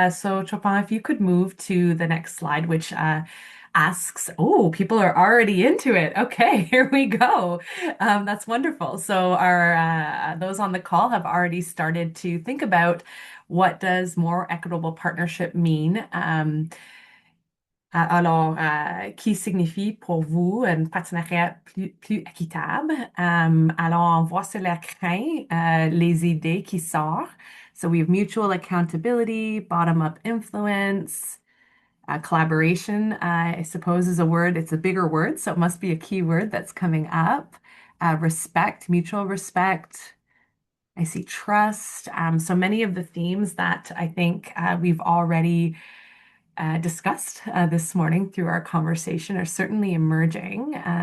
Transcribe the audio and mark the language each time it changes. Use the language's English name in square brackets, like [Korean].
[English] So Chopin, if you could move to the next slide, which asks, oh, people are already into it. Okay, here we go. That's wonderful. So our those on the call have already started to think about what does more equitable partnership mean. [French] Alors, qui signifie pour vous un partenariat plus équitable? Alors, on voit sur l'écran les idées qui sortent. [English] So we have mutual accountability, bottom-up influence, collaboration, I suppose is a word. It's a bigger word, so it must be a key word that's coming up. Respect, mutual respect. I see trust. So many of the themes that I think we've already discussed this morning through our conversation are certainly emerging.